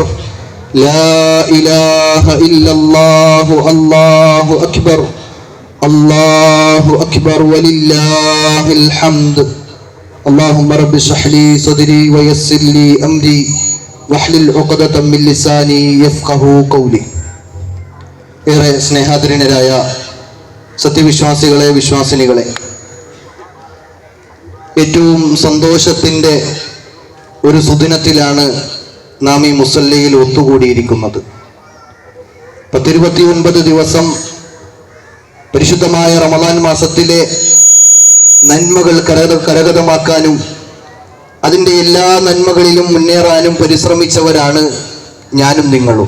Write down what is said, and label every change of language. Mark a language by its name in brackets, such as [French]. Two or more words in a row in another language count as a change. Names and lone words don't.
[Arabic] لا إله إلا الله الله أكبر الله أكبر ولله الحمد. اللهم رب اشرح لي صدري ويسر لي أمري واحلل عقدة من لساني يفقهوا قولي. [Malayalam] ഏറെ സ്നേഹാദരനരായ സത്യവിശ്വാസികളെ, വിശ്വാസിനികളെ, ഏറ്റവും സന്തോഷത്തിൻ്റെ ഒരു സുദിനത്തിലാണ് നാം ഈ മുസല്ലയിൽ ഒത്തുകൂടിയിരിക്കുന്നത്. 29 ദിവസം പരിശുദ്ധമായ റമദാൻ മാസത്തിലെ നന്മകൾ കരഗതമാക്കാനും അതിൻ്റെ എല്ലാ നന്മകളിലും മുന്നേറാനും പരിശ്രമിച്ചവരാണ് ഞാനും നിങ്ങളും.